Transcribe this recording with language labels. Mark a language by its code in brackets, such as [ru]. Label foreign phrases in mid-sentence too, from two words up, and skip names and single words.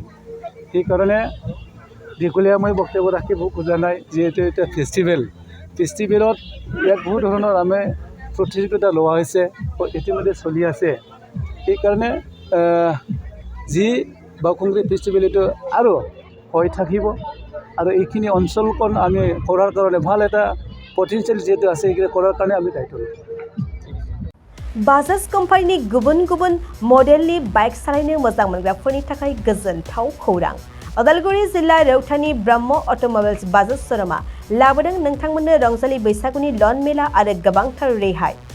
[as] সেইকাৰণে দীঘলীয়া মই বক্তব্য ৰাখিব খোজা নাই, যিহেতু এটা ফেষ্টিভেলত ইয়াত বহুত ধৰণৰ আমি প্ৰতিযোগিতা লোৱা হৈছে, ইতিমধ্যে চলি আছে। সেইকাৰণে যি বাওকুংগ্ৰী ফেষ্টিভেল এইটো আৰু হৈ থাকিব আৰু এইখিনি অঞ্চলখন আমি কৰাৰ কাৰণে ভাল এটা পটেঞ্চিয়েল যিহেতু আছে এইখিনি কৰাৰ কাৰণে আমি দায়িত্ব লওঁ। [brx] बाजाज कम्पानिनि गुबुन गुबुन मडेलनि बाइक सालायनो मोजां मोनग्राफोरनि थाखाय गोजोनथाव खौरां। उदालगुरि जिल्ला रौतानि ब्रह्म अट'मबाइल्स बाजाज श'रुमा लाबोदों नोंथांमोननो रंजालि बैसागुनि लन मेला आरो गोबांथार रेहाय।